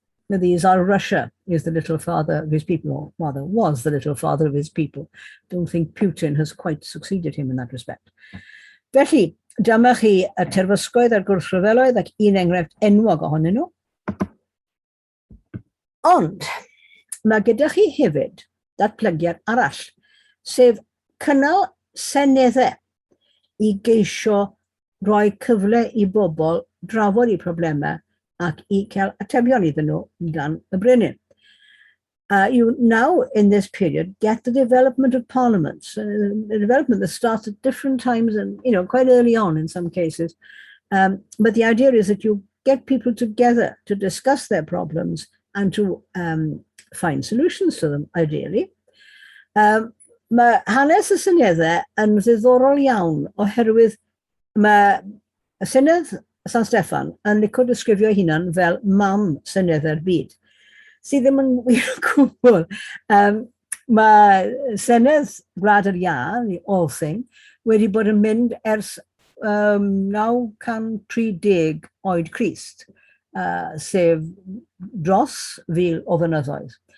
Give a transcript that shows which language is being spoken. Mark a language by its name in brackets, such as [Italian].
[English] The Tsar of Russia is the little father of his people, or rather was the little father of his people. Don't think Putin has quite succeeded him in that respect. [Welsh] Felly, dyma chi y terfysgoedd a'r gwrthryfeloedd ac un enghraifft enwog ohonyn nhw. Ond, mae gyda chi hefyd datblygiad arall, sef cynnal seneddau i geisio rhoi cyfle i bobl drafod i problemau ac i cael atebion iddyn nhw gan y brenin. [English] You now, in this period, get the development of parliaments, a development that starts at different times and, quite early on in some cases. But the idea is that you get people together to discuss their problems and to find solutions to them, ideally. [Welsh] Mae hanes y syneddau yn ddiddorol iawn oherwydd mae y Synedd San Steffan yn licio disgrifio hunan fel mam syneddau'r byd, sydd ddim yn wir o gwbl. Mae Senedd Gwlad yr Iâ, the All-Thing, wedi bod yn mynd ers 930 oed Crist, sef dros 1000 o flynyddoedd.